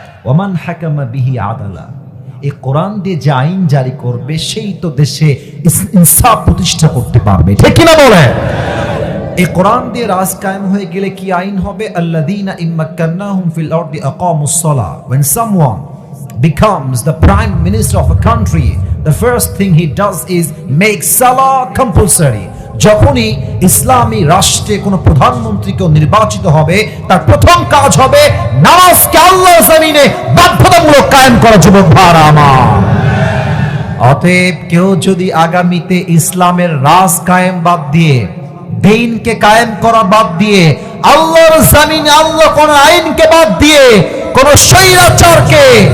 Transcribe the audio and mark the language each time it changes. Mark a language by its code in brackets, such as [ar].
[ar] ওমান হাকামা বিহি আদালা, [bn] এই কোরআন দিয়ে যে আইন জারি করবে সেই তো দেশে ইনসাফ প্রতিষ্ঠা করতে পারবে, ঠিক কিনা বলে? এই কোরআন দিয়ে রাজ কায়েম হয়ে গেলে কি আইন হবে? [ar] আল্লাযীনা ইম্মাক্কান্নাহুম ফিল আরদি আকামুস সালাহ। [en] When someone becomes the prime minister of a country, the first thing he does is make salah compulsory. [bn] যখনই ইসলামী রাষ্ট্রে কোনো প্রধানমন্ত্রীকে নির্বাচিত হবে, তার প্রথম কাজ হবে নামাজকে আল্লাহর জমিনে বাধ্যতামূলক কায়েম করা। যুবক ভাইরা আমার, অতএব কেউ যদি আগামীতে ইসলামের রাজ কায়েম বাদ দিয়ে, দ্বীনকে কায়েম করা বাদ দিয়ে, আল্লাহর জমিনে আল্লাহ কোন আইনকে বাদ দিয়ে কোন স্বৈরাচারকে